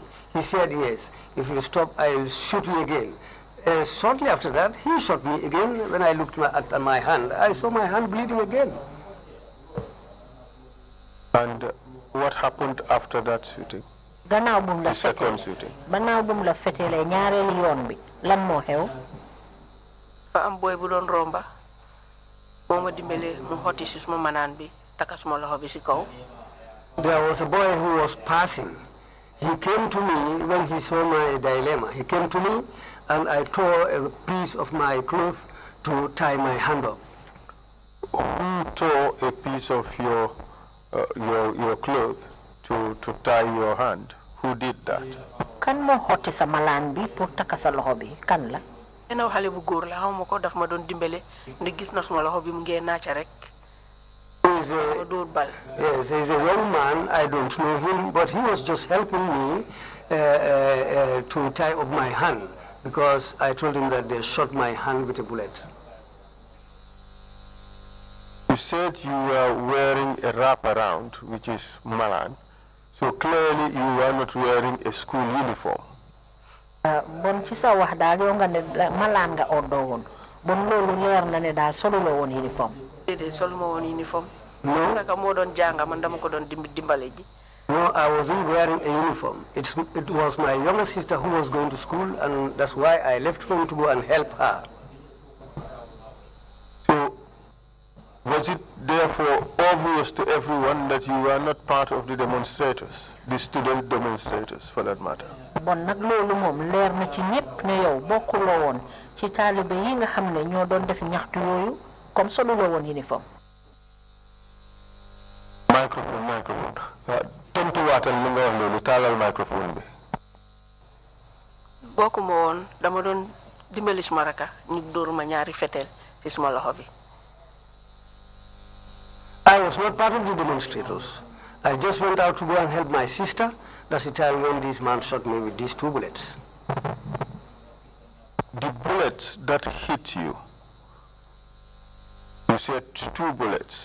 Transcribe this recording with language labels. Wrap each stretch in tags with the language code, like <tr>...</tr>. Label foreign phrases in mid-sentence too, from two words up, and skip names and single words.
<en>He said, yes, if you stop, I'll shoot you again. Shortly after that, he shot me again. When I looked at my hand, I saw my hand bleeding again. And what happened after that shooting? The second shooting.</en> <wo>Gannaaw bum la fetelee ñaareelu yoon bi lan moo xew. fa am boy bu doon romba moo ma dimbale mu xotti si suma manaan bi taka suma loxo bi si kaw.</wo> <en>There was a boy who was passing. He came to me when he saw my dilemma. He came to me and I tore a piece of my cloth to tie my hand up. Who tore a piece of your cloth to tie your hand? Who did that?</en> <wo>Kan moo xotti sa malaan bi pour taka sa loxo bi kan la. Ena xale bu góor la xaw ma ko daf ma doon dimbale ndi gis na suma loxo bi mu ngee naaca rek.</wo> <en>Yes, he's a young man. I don't know him, but he was just helping me to tie up my hand because I told him that they shot my hand with a bullet. You said you were wearing a wraparound, which is malan, so clearly you were not wearing a school uniform.</en> <wo>Bon ci sa wax daal yow nga ne malaan nga oddoo woon bon loolu leer na ne daal soluloo woon uniforme. déedéet soluma woon uniforme.</wo> <en>No.</en> <wo>Naka moo doon jànga man dama ko doon dimbale ji.</wo> <en>No, I wasn't wearing a uniform. It was my younger sister who was going to school, and that's why I left home to go and help her. So, was it therefore obvious to everyone that you were not part of the demonstrators, the student demonstrators for that matter?</en> <wo>Bon nag loolu moom leer na ci ñépp ne yow bokkuloo woon ci taalibe yi nga xam ne ñoo doon def ñaxtu yooyu comme soluloo woon uniforme. Microphone. Tontu waatal li nga wax loolu taalal microphone bi. bokkuma woon dama doon dimbali suma raka ñu dóor ma ñaari fetel ci suma loxo bi.</wo> <en>I was not part of the demonstrators. I just went out to go and help my sister. That's the time when this man shot me with these 2 bullets. The bullets that hit you, you said 2 bullets.</en>